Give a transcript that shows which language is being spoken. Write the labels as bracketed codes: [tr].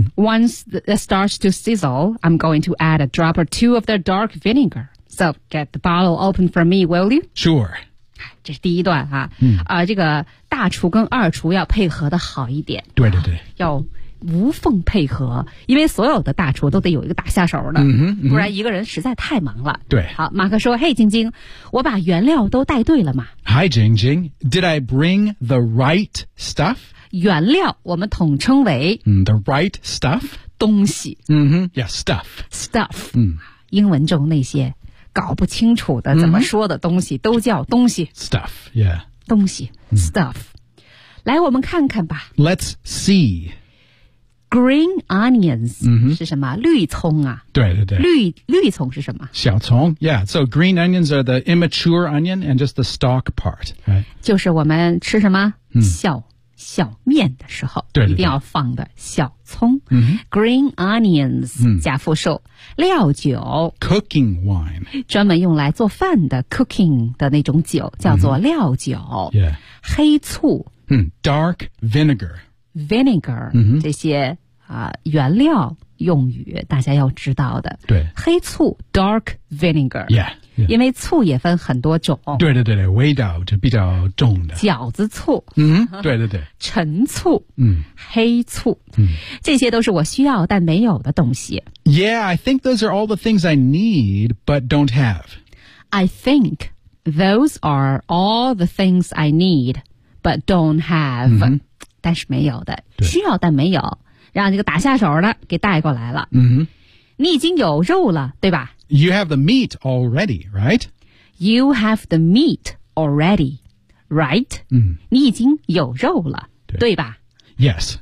[en] Once it starts to sizzle, I'm going to add a drop or two of the dark vinegar. So get the bottle open for me, will you? Sure. [zh] 这是第一段啊、嗯这个大厨跟二厨要配合的好一点。对对对、要无缝配合，因为所有的大厨都得有一个大下手的，嗯哼，不然一个人实在太忙了。对。好，马克说，嘿，晶晶，我把原料都带对了吗 [en] Hi, Jing Jing. Did I bring the right stuff? [zh] 原料我们统称为、 [en] the right stuff [zh] 东西、 [en] stuff、 [zh] 英文中那些搞不清楚的、怎么说的东西都叫东西 [en] stuff、yeah. [zh] 东西、stuff 来我们看看吧 [en] Let's see Green onions、 [zh] 是什么绿葱啊对对对绿葱是什么小葱 [en] Yeah, so green onions are the immature onion and just the stalk part、right? [zh] 就是我们吃什么、小面的时候对对对一定要放的小葱、嗯、 [en] Green onions [zh] 加复数、料酒 [en] Cooking wine [zh] 专门用来做饭的 cooking 的那种酒叫做料酒、黑醋、 [en] Dark vinegar [zh] Vinegar、这些、原料用语大家要知道的对黑醋 [en] Dark vinegar Yeah, yeah [zh] 因为醋也分很多种。对对对对，味道就比较重的。饺子醋。嗯，对对对。陈醋。嗯。黑醋。嗯。这些都是我需要但没有的东西。 [en] Yeah, I think those are all the things I need, but don't have. I think those are all the things I need, but don't have.、 [zh] 嗯、但是没有的。需要但没有。让这个打下手的给带过来了。嗯哼。你已经有肉了对吧 [en] You have the meat already, right? You have the meat already, right?、 [zh] 嗯、你已经有肉了 对吧 [en] Yes.